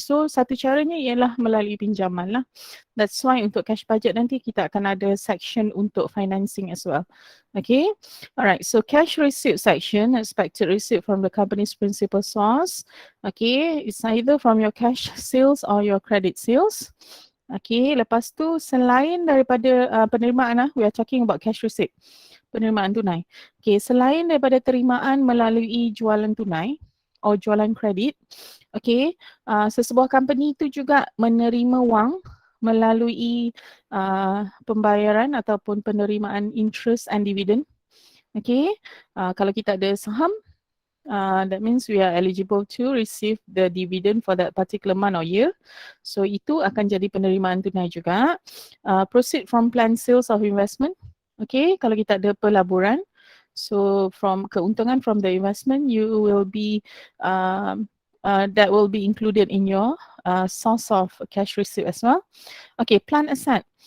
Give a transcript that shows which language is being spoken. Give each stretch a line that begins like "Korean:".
Malay: So satu caranya ialah melalui pinjaman lah.
English: That's why
Malay: untuk cash budget nanti kita akan ada section untuk financing as well.
English: Okay, alright, so cash receipt section, expected receipt from the company's principal source. Okay, it's either from your cash sales or your credit sales.
Malay: Okay, lepas tu selain daripada penerimaan,
English: we are talking about cash receipt,
Malay: penerimaan tunai. Okay, selain daripada terimaan melalui jualan tunai atau jualan kredit, okay, sesebuah company itu juga menerima wang melalui pembayaran ataupun penerimaan interest and dividend.
English: Okay,
Malay: kalau kita ada saham,
English: that means we are eligible to receive the dividend for that particular month or year.
Malay: So itu akan jadi penerimaan tunai juga.
English: Proceed from planned sales of investment.
Malay: Okay, kalau kita ada pelaburan,
English: so from keuntungan from the investment, you will be that will be included in your source of cash receipt as well. Okay, plan asset.